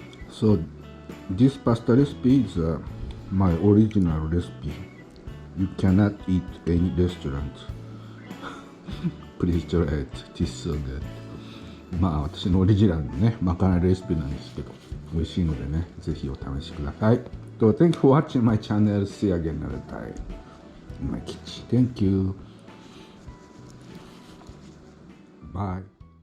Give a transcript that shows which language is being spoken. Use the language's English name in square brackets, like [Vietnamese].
[English] So this pasta recipe is my original recipe. You cannot eat any restaurant. Please try it. It is so good. [Japanese] まあ私のオリジナルのね、まかないレシピなんですけど、美味しいのでね、ぜひお試しください。 [English] So thank you for watching my channel. See you again another time in my kitchen. Thank you. Bye.